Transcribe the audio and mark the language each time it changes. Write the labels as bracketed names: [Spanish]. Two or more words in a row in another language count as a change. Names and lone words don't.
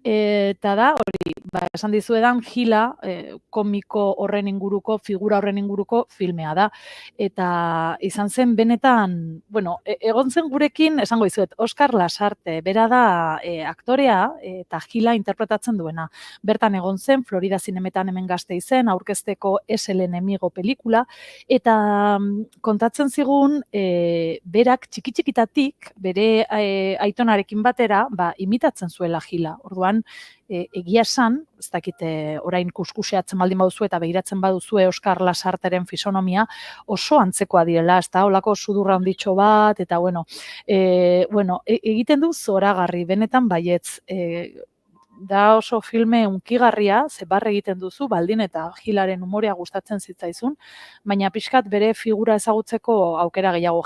[Basque] Eta da, hori, esan dizuedan, Gila komiko horren inguruko, figura horren inguruko filmea da. Eta izan zen benetan, bueno, egon zen gurekin, esango dizuet, Oskar Lasarte, bera da aktorea eta Gila interpretatzen duena. Bertan egon zen, Florida Zinemetan hemen Gasteizen, aurkezteko Es el enemigo pelikula, eta kontatzen zigun, berak txiki-txikitatik, bere aitonarekin batera, imitatzen zuela Gila. Orduan, egia esan, ez dakite orain kuskuseatzen baldin baduzu eta begiratzen baduzue Oskar Lasarteren fisonomia, oso antzekoa direla, ez da, olako sudurra handitxo bat, eta egiten du zoragarri, benetan baietz, da oso filme unkigarria, ze barre egiten duzu, baldin eta Gilaren umorea gustatzen zitzaizun, baina pixkat bere figura ezagutzeko aukera gehiago.